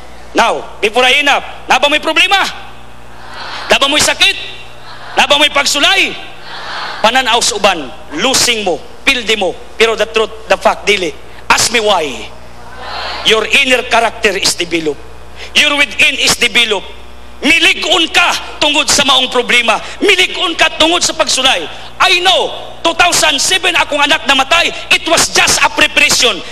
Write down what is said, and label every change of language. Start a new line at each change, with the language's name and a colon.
English: Now, before I end up,
Cebuano: naba may problema? Naba mo'y sakit? Naba mo'y pagsulay? Pananaw sa uban, losing mo, pildi mo, pero
English: the truth, the fact,
Cebuano: dili.
English: Ask me why. Your inner character is developed. Your within is developed.
Cebuano: Milig-on ka tungod sa maong problema. Milig-on ka tungod sa pagsulay.
English: I know, 2007
Cebuano: akong anak namatay,
English: it was just a preparation.